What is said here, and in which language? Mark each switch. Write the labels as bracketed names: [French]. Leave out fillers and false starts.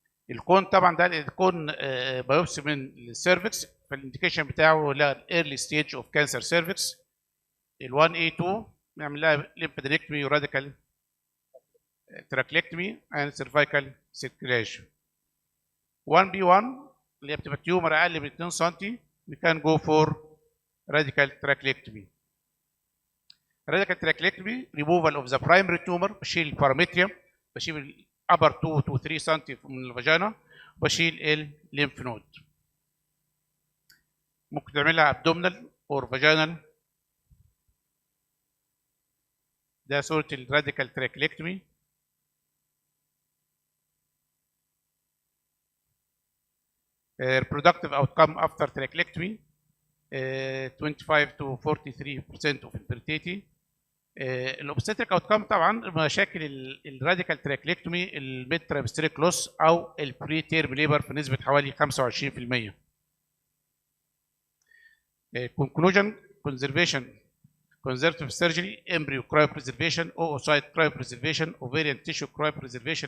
[Arabic] الكون طبعا ده الكون بايوبسي من السيرفكس، فالانديكيشن بتاعه لا ايرلي ستيج اوف كانسر سيرفكس. ال1 A2 نعمل لها ليمفادينكتومي وراديكال تراكليكتومي اند سيرفايكال سيركلاج. 1B1 اللي بتبقى تيومر اقل من 2 سم [English] we can go for radical trachelectomy. radical trachelectomy removal of the primary tumor، [Arabic] بشيل البارامتريوم، بشيل الابر [English] 2 to 3 [Arabic] سم من الفاجينا، وبشيل الليمف نود. ممكن تعملها ابدومينال اور فاجينال. ده صوره الراديكال تراكليكتومي. [English] reproductive outcome after trachelectomy 25 to 43% of infertility. [Arabic] الاوبستريك اوتكم طبعا مشاكل الراديكال تراكليكتومي الميد ترابستريك لوس او البري تيرم ليبر في نسبه حوالي 25%. [English] conclusion conservation conservative surgery embryo cryopreservation oocyte cryopreservation ovarian tissue cryopreservation.